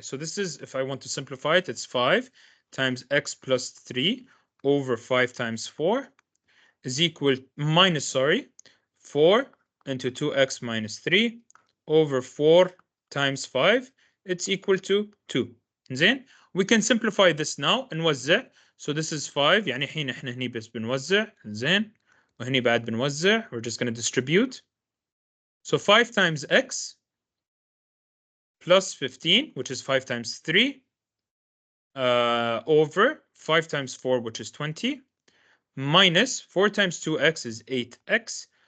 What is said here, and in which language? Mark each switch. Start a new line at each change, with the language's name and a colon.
English: So this is, if I want to simplify it, it's 5 times x plus 3 over 5 times 4 is equal, minus, 4 into 2x minus 3 over 4 times 5, it's equal to 2.
Arabic: زين,
English: we can simplify this now and
Arabic: نوزع.
English: So this is 5,
Arabic: يعني الحين احنا هني بس بنوزع. زين, وهني بعد بنوزع.
English: We're just going to distribute. So 5 times x plus 15, which is 5 times 3, over 5 times 4, which is 20, minus 4 times 2x is 8x.